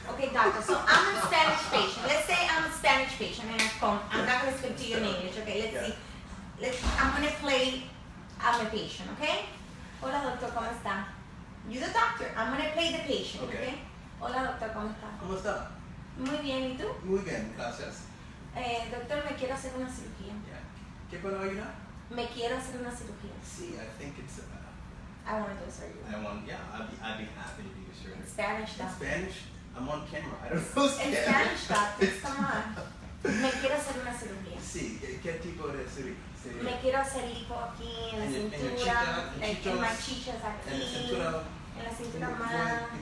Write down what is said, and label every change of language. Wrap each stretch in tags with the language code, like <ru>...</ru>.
<en>Okay, doctor, so I'm a Spanish patient. Let's say I'm a Spanish patient and I'm not going to speak to you in English, okay? Let's see. I'm going to play, I'm a patient, okay?</en> <es>Hola, doctor, ¿cómo está?</es> <en>You're the doctor. I'm going to play the patient, okay?</en> <es>Hola, doctor, ¿cómo está? ¿Cómo está? Muy bien, ¿y tú? Muy bien, gracias. Doctor, me quiero hacer una cirugía. ¿Qué puedo ayudar? Me quiero hacer una cirugía.</es> <en>Sí, I think it's... I want to do surgery. I'd be happy to do your surgery. In Spanish, In doctor. Spanish? I'm on camera. I don't know Spanish. In Spanish, doctor. Come on.</en> <es>Me quiero hacer una cirugía. Sí, ¿qué tipo de cirugía? Me quiero hacer lipo aquí, en la cintura, en las chichas aquí, en la cintura más</es>